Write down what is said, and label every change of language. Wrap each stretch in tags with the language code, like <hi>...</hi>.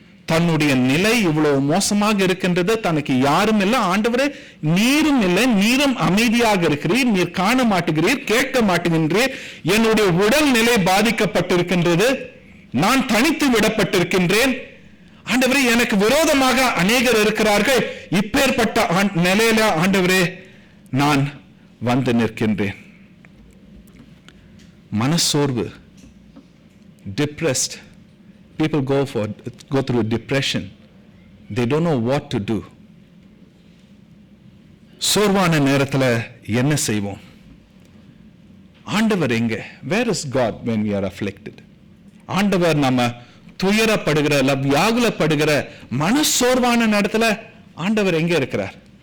<ta>தன்னுடைய நிலை இவ்வளவு மோசமாக இருக்கின்றது, தனக்கு யாரும் இல்லை, ஆண்டவரே நீரும் இல்லை, நீரும் அமைதியாக இருக்கிறீர், நீர் காண மாட்டுகிறீர், கேட்க மாட்டுகின்றீர், என்னுடைய உடல் நிலை பாதிக்கப்பட்டிருக்கின்றது, நான் தனித்து விடப்பட்டிருக்கின்றேன், ஆண்டவரே எனக்கு விரோதமாக அநேகர் இருக்கிறார்கள், இப்பேற்பட்ட நிலையில ஆண்டவரே நான் வந்து நிற்கின்றேன். மனசோர்வு, depressed.</ta> <en>People go through depression. They don't know what to do.</en> <ta>சோர்வான நேரத்துல என்ன செய்வோம்? ஆண்டவர் எங்க?</ta> <en>Where is God when we are afflicted?</en> <ta>ஆண்டவர் நம்ம துயரப்படுகிற, வியாகுலப்படுகிற, மனசோர்வான நேரத்துல ஆண்டவர் எங்க இருக்கிறார்?</ta>